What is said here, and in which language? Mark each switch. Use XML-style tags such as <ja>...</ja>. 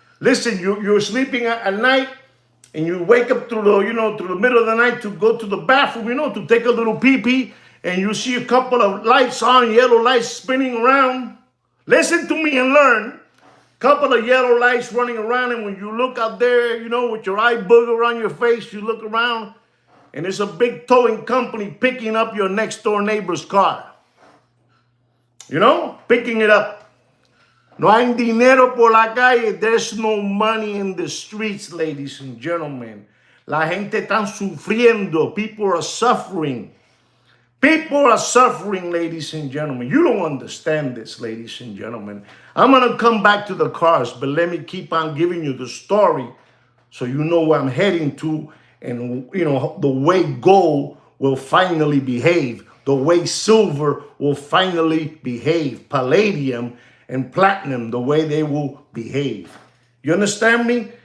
<en>Listen, you're sleeping at night, and you wake up through the middle of the night to go to the bathroom, you know, to take a little pee-pee, and you see a couple of lights on, yellow lights spinning around. Listen to me and learn. Couple of yellow lights running around, and when you look out there, you know, with your eye booger on your face, you look around, and there's a big towing company picking up your next door neighbor's car. You know, picking it up.</en> <es>No hay dinero por la calle.</es> <en>There's no money in the streets, ladies and gentlemen.</en> <es>La gente está sufriendo.</es> <en>People are suffering. People are suffering, ladies and gentlemen. You don't understand this, ladies and gentlemen. I'm going to come back to the cars, but let me keep on giving you the story so you know where I'm heading to, and, you know, the way gold will finally behave, the way silver will finally behave, palladium and platinum, the way they will behave. You understand me?</en>